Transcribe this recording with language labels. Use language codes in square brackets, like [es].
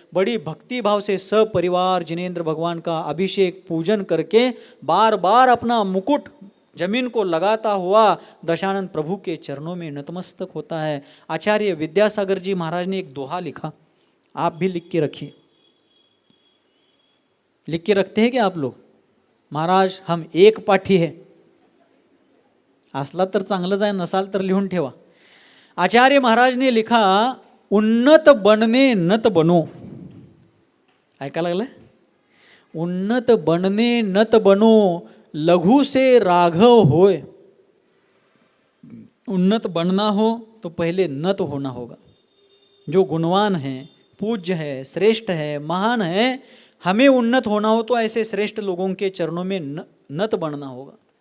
[hi] बड़ी भक्ति भाव से सपरिवार जिनेंद्र भगवान का अभिषेक पूजन करके बार बार अपना मुकुट जमीन को लगाता हुआ दशानन प्रभु के चरणों में नतमस्तक होता है। आचार्य विद्यासागर जी महाराज ने एक दोहा लिखा, आप भी लिख के रखिए। लिख के रखते हैं क्या आप लोग? महाराज हम एक पाठी है, [mr] असला तर चांगलंच आहे, नसाल तर लिहून ठेवा। [hi] आचार्य महाराज ने लिखा, उन्नत बनने नत बनो। [mr] ऐका लागलं? [hi] उन्नत बनने नत बनो, लघु से राघव होय। उन्नत बनना हो तो पहले नत होना होगा। जो गुणवान है, पूज्य है, श्रेष्ठ है, महान है, हमें उन्नत होना हो तो ऐसे श्रेष्ठ लोगों के चरणों में नत बनना होगा।